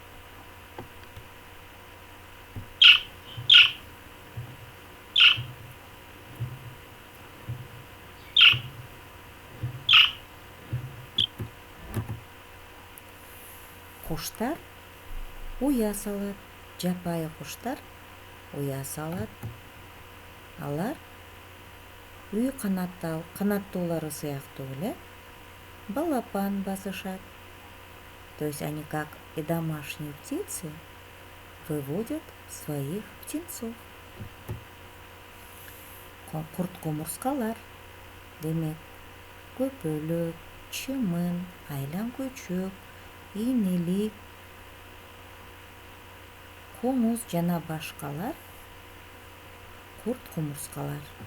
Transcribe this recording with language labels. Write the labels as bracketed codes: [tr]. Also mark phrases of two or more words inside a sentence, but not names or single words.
[ky] Куштар уя салат. Жапайы куштар уя салат. Алар үй канаттуулары сыяктуу эле балапан басышат. [ru] То есть они, как и домашние птицы, выводят своих птенцов. [ky] Курт-кумурскалар, демек, көпөлөк, чымын, айлан көчөк, ийнелик, комуз жана башкалар курт-кумурскалар.